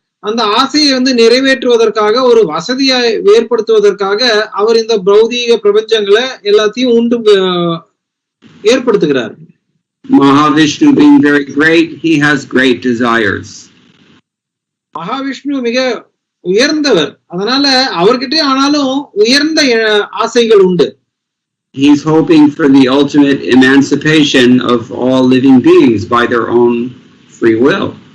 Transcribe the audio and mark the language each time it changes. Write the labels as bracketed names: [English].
[Tamil] அந்த ஆசையை நிறைவேற்றுவதற்காக, ஒரு வசதியை ஏற்படுத்துவதற்காக அவர் இந்த பௌதீக பிரபஞ்சங்களை எல்லாத்தையும் ஏற்படுத்துகிறார். [English] Mahavishnu being very great, he has great desires. [Tamil] Mahavishnu மிக உயர்ந்தவர், அதனால அவர்கிட்ட ஆனாலும் உயர்ந்த ஆசைகள் உண்டு. [English] He's hoping for the ultimate emancipation of all living beings by their own free will.